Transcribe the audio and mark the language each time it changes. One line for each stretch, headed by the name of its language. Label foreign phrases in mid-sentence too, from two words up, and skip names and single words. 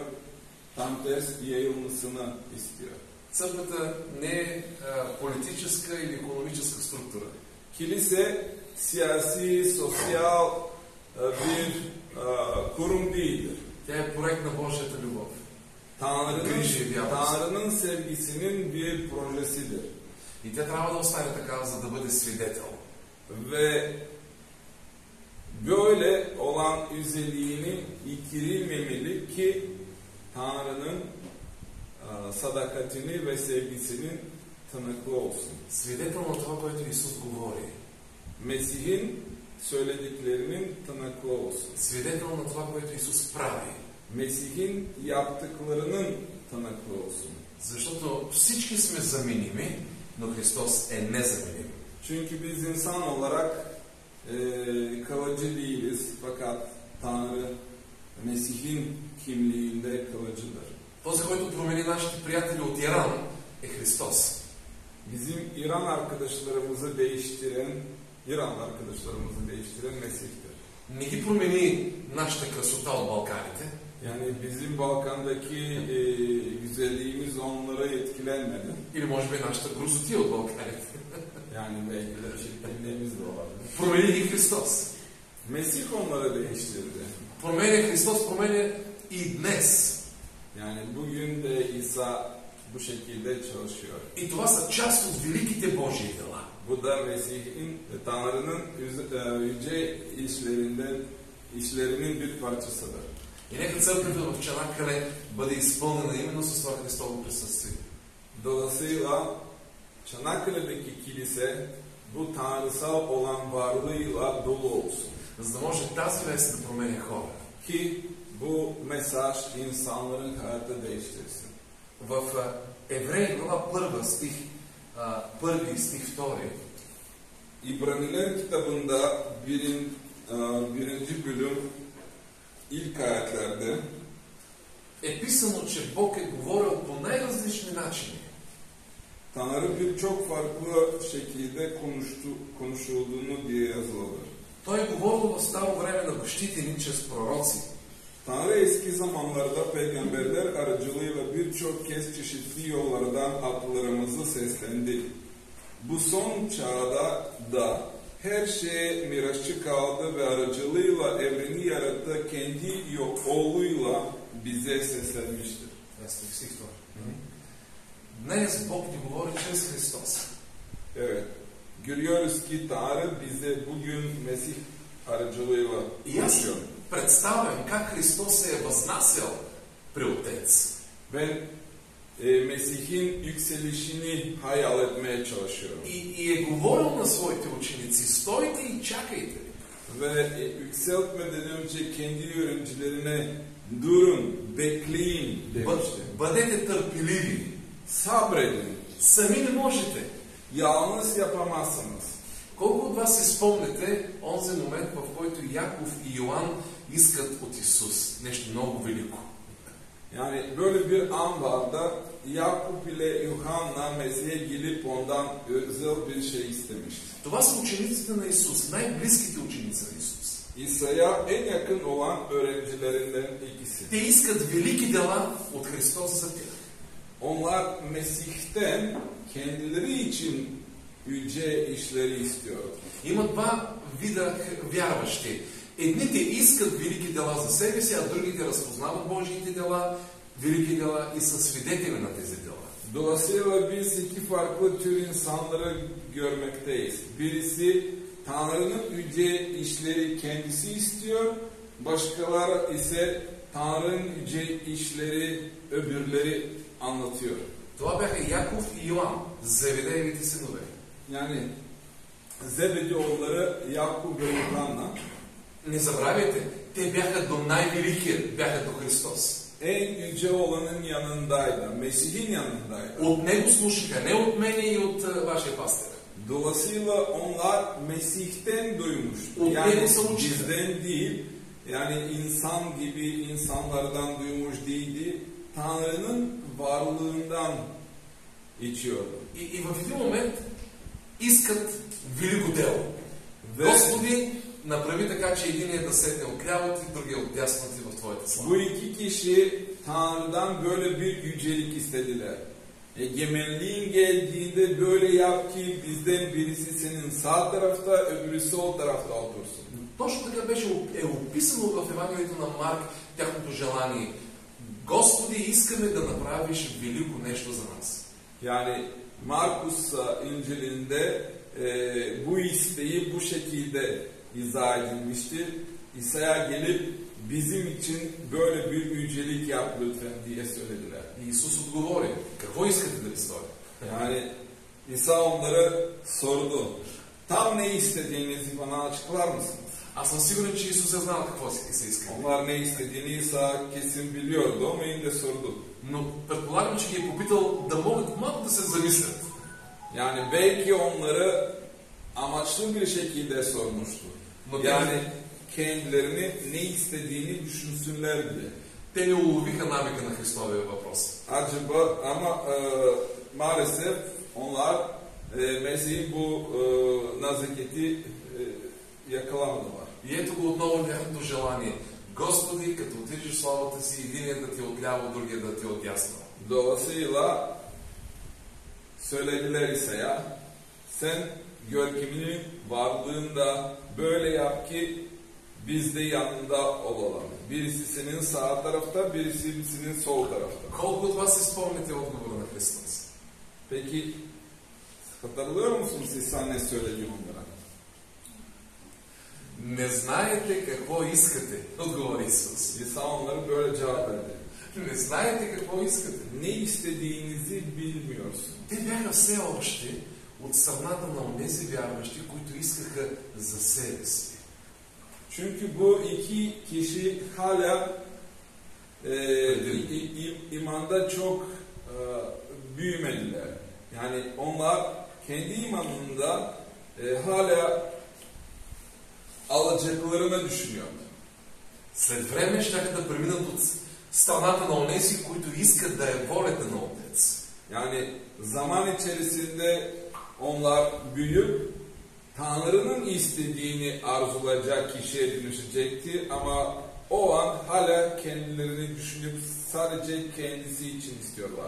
Turkish: Tam tersi yayılmasını istiyor.
Bulgarian: Църквата не е политическа или икономическа структура.
Turkish: Kilise siyasi, sosyal bir kurum değildir.
Bulgarian: Тя е проект на Божията любов.
Turkish: Tanrı'nın sevgisinin bir projesidir.
Bulgarian: И тя трябва да остане така, за да бъде свидетел.
Turkish: Ve böyle olan özelliğini yitirilmemeli ki Tanrı'nın sadakatini ve sevgisinin tanıklı olsun.
Bulgarian: Свидетел на това, което Исус говори.
Turkish: Mesih'in söylediklerinin tanıklı olsun.
Bulgarian: Свидетел на това, което Исус прави.
Turkish: Mesih'in yaptıklarının tanıklı olsun.
Bulgarian: Защото всички сме заменими, но Христос е незаменим.
Turkish: Çünkü biz insan olarak kalıcı değiliz. Fakat Tanrı Mesih'in kimliğinde kalıcıdır.
Bulgarian: Този, който промени нашите приятели от Иран, е Христос.
Turkish: Bizim İran arkadaşlarımızı değiştiren Mesih'tir.
Bulgarian: Не ги промени нашата красота от Балканите.
Turkish: Yani bizim Balkan'daki güzelliğimiz onlara etkilenmedi.
Bulgarian: Или може би нашата грозотия от Балканите.
Turkish: Yani belki de çirkinliğimiz de olabilir.
Bulgarian: Промени ги Христос.
Turkish: Mesih onları değiştirdi.
Bulgarian: Променя Христос, променя и днес.
Turkish: Yani bugün de İsa bu şekilde çalışıyor.
Bulgarian: И това са част от великите Божии дела.
Turkish: Bu da Mesih'in, Tanrı'nın yüce işlerinin bir parçasıdır.
Bulgarian: И нека църквата в Чанаккале бъде изпълнена именно с това Христово присъствие.
Turkish: Dolayısıyla Çanakkale'deki kilise bu tanrısal olan varlığıyla dolu olsun.
Bulgarian: За да може тази вест да променя хора.
Turkish: Ki bu mesaj insanların hayatı değiştirsin.
Bulgarian: В Евреи глава 1 стих, 1 стих 2.
Turkish: İbraniler kitabında birinci bölüm ilk ayetlerde
Bulgarian: Е писано, че Бог е говорил по най-различни начини.
Turkish: Tanrı birçok farklı şekilde konuşulduğunu diye yazılıdır.
Bulgarian: Той е говорил в старо време на бащите ни чрез пророци.
Turkish: Tanrı eski zamanlarda peygamberler aracılığıyla birçok kez çeşitli yollardan atalarımızı seslendi. Bu son çağda da her şeye mirasçı kaldı ve aracılığıyla evreni yarattı, kendi oğluyla bize seslenmiştir.
Bulgarian: Стих 2. Днес Бог ни говори чрез Христос.
Turkish: Evet. Görüyoruz ki Tanrı bize bugün Mesih aracılığıyla konuşuyor.
Bulgarian: Представям как Христос се е възнасял при Отец.
Turkish: Ben Mesih'in yükselişini hayal etmeye çalışıyorum.
Bulgarian: И е говорил на своите ученици: стойте и чакайте.
Turkish: Ve yükseltmeden önce kendi öğrencilerine durun, bekleyin demişti.
Bulgarian: Бъдете търпеливи.
Turkish: Sabredin.
Bulgarian: Сами не можете.
Turkish: Yalnız yapamazsınız.
Bulgarian: Колко от вас си спомняте онзи момент, в който Яков и Йоан искат от Исус нещо много велико?
Turkish: Yani böyle bir an var da Yakup ile Yuhanna Mesih'e gelip ondan özel bir şey istemişti.
Bulgarian: Това са учениците на Исус, най-близките ученици на Исус.
Turkish: İsa'ya en yakın olan öğrencilerinden ikisi.
Bulgarian: Те искат велики дела от Христос за тях.
Turkish: Onlar Mesih'ten kendileri için yüce işleri istiyor.
Bulgarian: Има два вида вярващи. Едните искат велики дела за себе си, а другите разпознават Божиите дела, велики дела и са свидетели на тези дела.
Turkish: Dolayısıyla biz iki farklı tür insanları görmekteyiz. Birisi Tanrı'nın yüce işleri kendisi istiyor, başkaları ise Tanrı'nın yüce işleri öbürleri anlatıyor.
Bulgarian: Това бяха Яков и Йоан, Зеведеевите синове.
Turkish: Yani Zebedi oğulları Yakup ve Yuhanna.
Bulgarian: Не забравяйте, те бяха до най-великия, бяха до Христос.
Turkish: En yüce olanın yanındaydı, Mesih'in yanındaydı.
Bulgarian: От него слушаха, не от мене и от вашия пастир.
Turkish: Dolayısıyla onlar Mesih'ten duymuştu. O Yani beni sonuçta. bizden değil, yani insan gibi insanlardan duymuş değildi. Tanrı'nın varlığından içiyordu.
Bulgarian: И в един момент искат велико дело.
Turkish: Ve
Bulgarian: Господи, направи така, че единият да седне отляво ти, другия отдясно ти в Твоята слава.
Turkish: bu iki kişi Tanrı'dan böyle bir yücelik istediler. Egemenliğin geldiğinde böyle yap ki bizden birisi senin sağ tarafta, öbürü sol tarafta otursun.
Bulgarian: Точно така беше описано в Евангелието на Марк тяхното желание. Господи, искаме да направиш велико нещо за нас.
Turkish: Yani Markus İncil'inde bu isteği bu şekilde izah edilmiştir. İsa'ya gelip bizim için böyle bir yücelik yap lütfen diye söylediler.
Bulgarian: Исус отговори, какво искате да ви сторя?
Turkish: Yani İsa onlara sordu. Tam ne istediğinizi bana açıklar mısınız?
Bulgarian: Аз съм сигурен, че Исус е знал какво се иска.
Turkish: Onlar ne istediğini İsa kesin biliyordu ama yine de sordu.
Bulgarian: Но предполагам, че ги е попитал да могат малко да се замислят.
Turkish: Yani belki onları amaçlı bir şekilde sormuştu. Yani kendilerini ne istediğini düşünsünler diye.
Bulgarian: Те не уловиха намека на Христовия въпрос.
Turkish: Acaba ama maalesef onlar Mesih'in bu naziketi yakalamadılar.
Bulgarian: И ето го отново тяхното желание. Господи, като отвижиш славата си, единият да ти отляво, другия да ти отдясно.
Turkish: Dolayısıyla söylediler İsa'ya, sen görkeminin varlığında böyle yap ki biz de yanında olalım. Birisi senin sağ tarafta, birisi senin sol tarafta.
Bulgarian: Колко от вас си спомняте отговора на Христос?
Turkish: Peki hatırlıyor musunuz İsa ne söyledi onlara?
Bulgarian: Не знаете какво искате, отговори Исус.
Turkish: İsa onlara böyle cevap verdi.
Bulgarian: Не знаете какво искате.
Turkish: Ne istediğinizi bilmiyorsun.
Bulgarian: Те бяха все още от страната на онези вярващи, които искаха за себе си.
Turkish: Çünkü bu iki kişi hala imanda çok büyümediler. Yani onlar kendi imanında hala alacaklarını düşünüyordu.
Bulgarian: След време щяха да преминат от страната на онези, които искат да е волята на Отец.
Turkish: Yani zaman içerisinde onlar büyüyüp Tanrı'nın istediğini arzulayacak kişiye dönüşecekti ama o an hala kendilerini düşünüp sadece kendisi için istiyorlar.